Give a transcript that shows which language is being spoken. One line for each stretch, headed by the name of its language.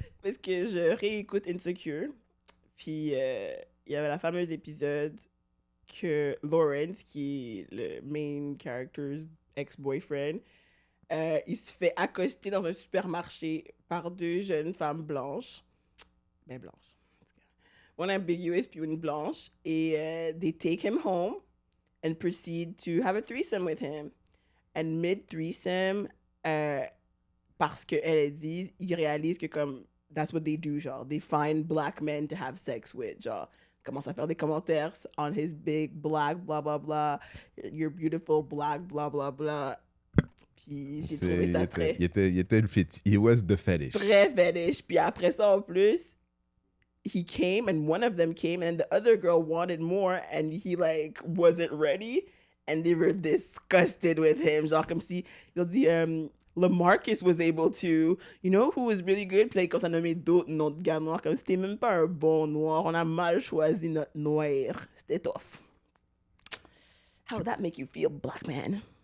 French: Parce que je réécoute Insecure. Puis il y avait la fameuse épisode que Lawrence, qui est le
English: main character's ex-boyfriend,
French: il se fait accoster dans un supermarché par deux jeunes femmes blanches. Ben blanches.
English: One ambiguous
French: puis une blanche.
English: Et they take him home and proceed to have a threesome with him. And mid-threesome,
French: parce qu'elle dit, ils réalisent que comme
English: that's what they do, genre they find black men to have sex with,
French: genre commence à faire des commentaires
English: on his big black blah blah blah, you're beautiful black blah blah blah.
French: Puis j'ai trouvé ça très... Il était le fétiche.
English: He was the fetish.
French: Très fetish.
English: Puis après ça, en plus, he came and one of them came and the other girl wanted more and he like wasn't ready and they were disgusted with him.
French: Genre comme si, ils ont dit,
English: LaMarcus was able to, you know who was really good?
French: Puis là, quand ça nommait d'autres noms de gars noirs, comme c'était même pas un bon noir. On a mal choisi notre noir. C'était tough.
English: How would that make you feel, black man?